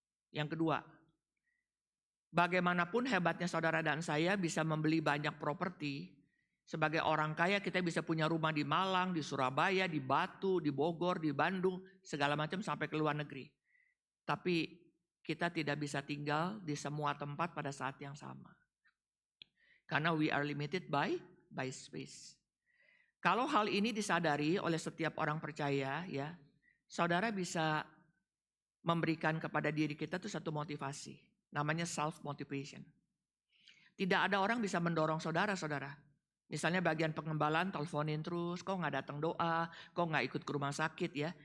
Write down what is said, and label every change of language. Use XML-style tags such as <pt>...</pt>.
<id>Yang kedua, bagaimanapun hebatnya saudara dan saya bisa membeli banyak properti, sebagai orang kaya kita bisa punya rumah di Malang, di Surabaya, di Batu, di Bogor, di Bandung, segala macam sampai ke luar negeri. Tapi kita tidak bisa tinggal di semua tempat pada saat yang sama.</id> <en>Karena we are limited by space.</en> <id>Kalau hal ini disadari oleh setiap orang percaya, ya, saudara bisa memberikan kepada diri kita itu satu motivasi. Namanya self motivation. Tidak ada orang bisa mendorong saudara. Misalnya bagian pengembalaan teleponin terus, kok nggak datang doa, kok nggak ikut ke rumah sakit ya.</id>